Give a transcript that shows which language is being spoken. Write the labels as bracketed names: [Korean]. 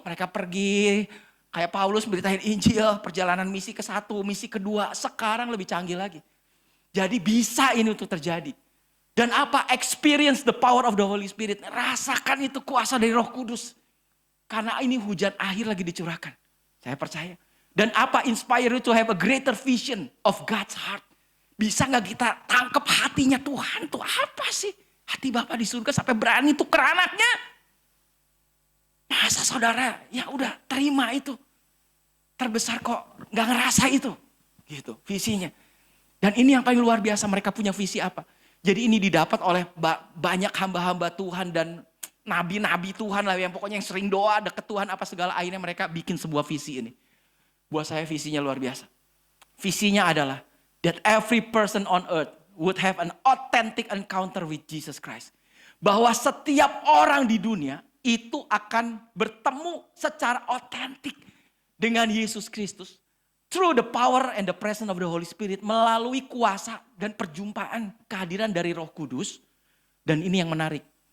[Indonesian] Mereka pergi kayak Paulus beritain Injil. Perjalanan misi ke-1, misi kedua. Sekarang lebih canggih lagi. Jadi bisa ini untuk terjadi. Dan apa? [English] Experience the power of the Holy Spirit. [Indonesian] Rasakan itu kuasa dari Roh Kudus. Karena ini hujan akhir lagi dicurahkan. Saya percaya. Dan apa? [English] Inspire you to have a greater vision of God's heart. [Indonesian] Bisa gak kita tangkap hatinya Tuhan tuh apa sih? Hati Bapa di surga sampai berani tuker anaknya. Masa saudara ya udah terima itu. Terbesar kok gak ngerasa itu. Gitu visinya. Dan ini yang paling luar biasa, mereka punya visi apa? Jadi ini didapat oleh banyak hamba-hamba Tuhan dan nabi-nabi Tuhan lah. Yang pokoknya yang sering doa deket Tuhan apa segala. Akhirnya mereka bikin sebuah visi ini. Buat saya visinya luar biasa. Visinya adalah [English] that every person on earth would have an authentic encounter with Jesus Christ. [Indonesian] Bahwa setiap orang di dunia itu akan bertemu secara otentik dengan Yesus Kristus. [English] Through the power and the presence of the Holy Spirit. [Indonesian] Melalui kuasa dan perjumpaan kehadiran dari Roh Kudus. Dan ini yang menarik.